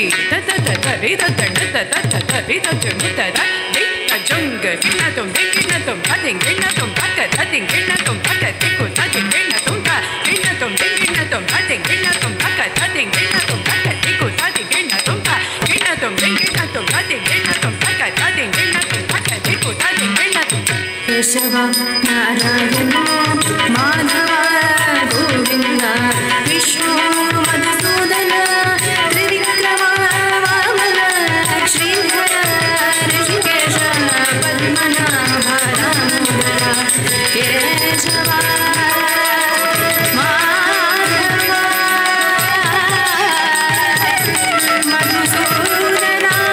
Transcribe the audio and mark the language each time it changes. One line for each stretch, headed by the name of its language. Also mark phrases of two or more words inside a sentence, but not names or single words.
Sanskrit: ತತ ತರಿ ತದಣ ತತ ತರಿ ತಜುಂಡು ತದ ದಿ ತಜುಂಗ ಗಿನ ತುಂ ಗಿನ ತುಂ ತದಿಂಗಿನ ತುಂ ತಕ ತದಿಂಗಿನ ತುಂ ತಕ ತಿಕು ತದಿಂಗಿನ ತುಂ ತ ಗಿನ ತುಂ ಗಿನ ತುಂ ತದಿಂಗಿನ ತುಂ ತಕ ತದಿಂಗಿನ ತುಂ ತಕ ತಿಕು ತದಿಂಗಿನ ತುಂ ತ ಗಿನ ತುಂ ಗಿನ ತುಂ ತದಿಂಗಿನ ತುಂ ತಕ ತದಿಂಗಿನ ತುಂ ತಕ ತಿಕು ತದಿಂಗಿನ ತುಂ ಕೇಶವ ನಾರಾಯಣ ಮಾಧವ ಗೋವಿಂದ ವಿಷ್ಣು ಮಧುಸೂದನ ತ್ರಿವಿಕ್ರಮ ವಾಮನ ಶ್ರೀಧರ ಋಷಿಕೇಶ ಪದ್ಮನಾಭ ರಾಮಚಂದ್ರ ಕೇಶವ ಮಾಧವ ಮಧುಸೂದನ